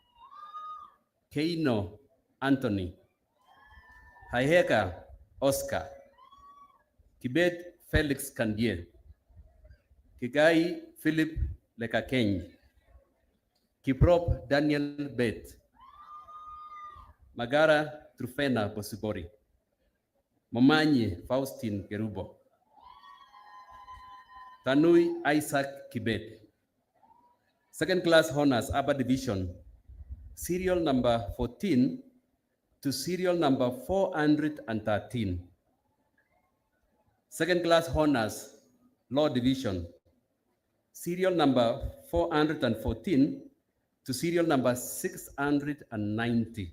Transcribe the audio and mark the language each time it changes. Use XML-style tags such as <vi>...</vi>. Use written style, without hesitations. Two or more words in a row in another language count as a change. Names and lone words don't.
<en>Keino Anthony, Haiheka Oscar, Kibet Felix Kandie, Kigai Philip Lekakeny, Kiprop Daniel Bet, Magara Trufena Bosibori, Momanyi Faustin Gerubo, Tanui Isaac Kibet. Second class honors upper division, serial number 14 to serial number 413. Second class honors law division, serial number 414 to serial number 690.</en>